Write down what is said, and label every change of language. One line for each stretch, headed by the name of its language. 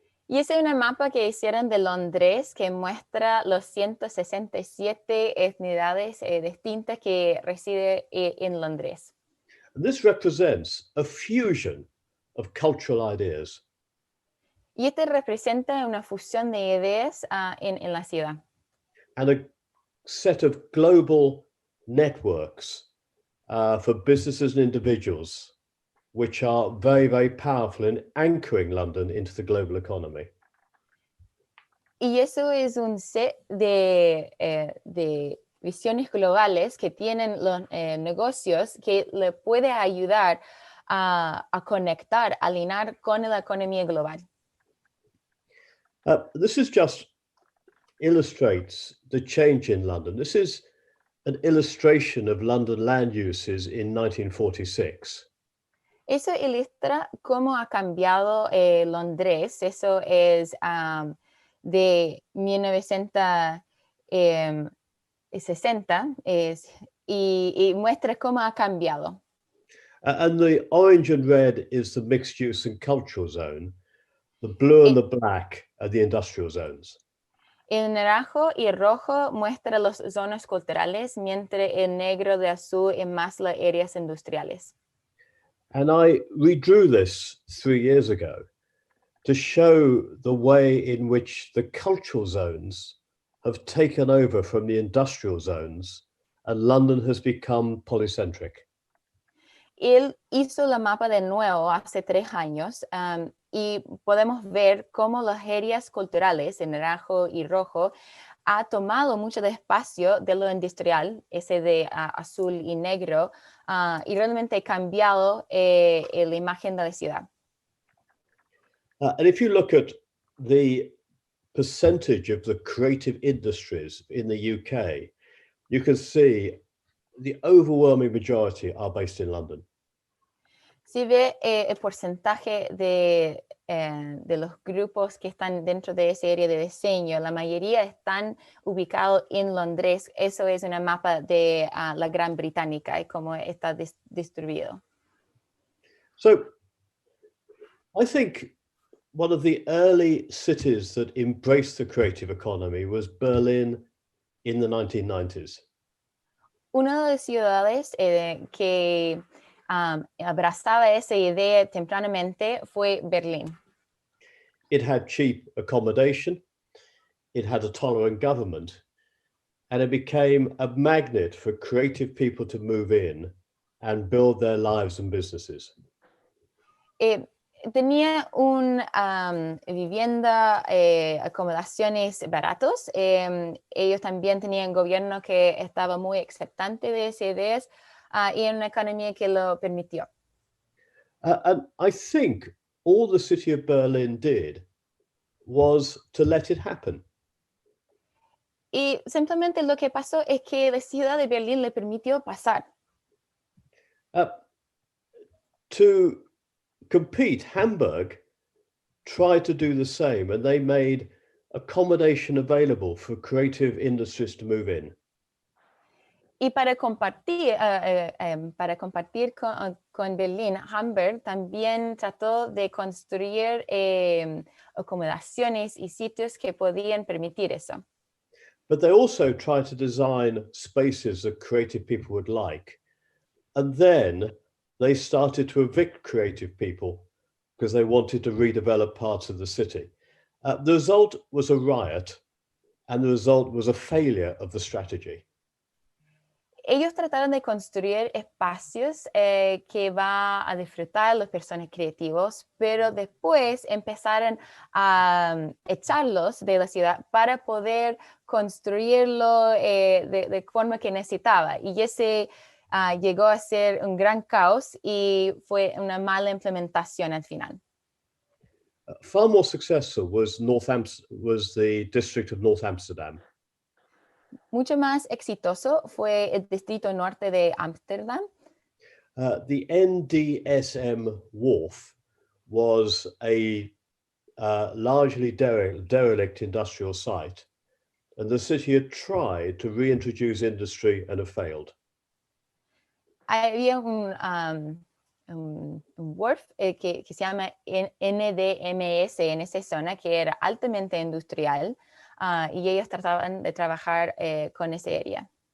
Spanish: Y ese es una mapa que hicieron de Londres que muestra los 167 etnicidades distintas que residen en Londres.
English: And this represents a fusion of cultural ideas.
Spanish: Y este representa una fusión de ideas en la ciudad.
English: And a set of global networks for businesses and individuals, which are very, very powerful in anchoring London into the global economy.
Spanish: Y eso es un set de visiones globales que tienen los negocios que le puede ayudar a conectar, a alinear con la economía global.
English: This is just illustrates the change in London. This is an illustration of London land uses in 1946.
Spanish: Eso ilustra cómo ha cambiado Londres. Eso es de 1960 y muestra cómo ha cambiado.
English: And the orange and red is the mixed use and cultural zone. The blue and the black are the industrial zones.
Spanish: El naranjo y el rojo muestra las zonas culturales, mientras el negro de azul es más las áreas industriales.
English: And I redrew this 3 years ago to show the way in which the cultural zones have taken over from the industrial zones and London has become polycentric.
Spanish: Él hizo la mapa de nuevo hace 3 años y podemos ver cómo las áreas culturales, en naranjo y rojo, ha tomado mucho de espacio de lo industrial, ese de azul y negro, y realmente ha cambiado la imagen de la ciudad.
English: And if you look at the percentage of the creative industries in the UK, you can see the overwhelming majority are based in London.
Spanish: Si ve el porcentaje de los grupos que están dentro de esa área de diseño, la mayoría están ubicados en Londres. Eso es una mapa de la Gran Británica y cómo está distribuido.
English: So I think one of the early cities that embraced the creative economy was Berlin in the 1990s.
Spanish: Una de las ciudades que abrazaba esa idea tempranamente fue Berlín.
English: It had cheap accommodation, it had a tolerant government, and it became a magnet for creative people to move in and build their lives and businesses.
Spanish: Tenía una vivienda, acomodaciones baratos. Ellos también tenían gobierno que estaba muy aceptante de esas ideas y una economía que lo permitió.
English: And I think all the city of Berlin did was to let it happen.
Spanish: Y simplemente lo que pasó es que la ciudad de Berlín le permitió pasar.
English: To compete, Hamburg tried to do the same, and they made accommodation available for creative industries to move in.
Spanish: Y para compartir con Berlín, Hamburg también trató de construir acomodaciones y sitios que podían permitir eso.
English: But they also tried to design spaces that creative people would like. And then they started to evict creative people because they wanted to redevelop parts of the city. The result was a riot, and the result was a failure of the strategy.
Spanish: Ellos trataron de construir espacios que va a disfrutar las personas creativos, pero después empezaron a echarlos de la ciudad para poder construirlo de forma que necesitaba. Y ese llegó a ser un gran caos y fue una mala implementación al final.
English: Far more successful was the district of North Amsterdam.
Spanish: Mucho más exitoso fue el distrito norte de Ámsterdam.
English: The NDSM wharf was a largely derelict industrial site, and the city had tried to reintroduce industry and have failed.
Spanish: Había un wharf que se llama NDMS en esa zona, que era altamente industrial, y ellos trataban de trabajar con esa área.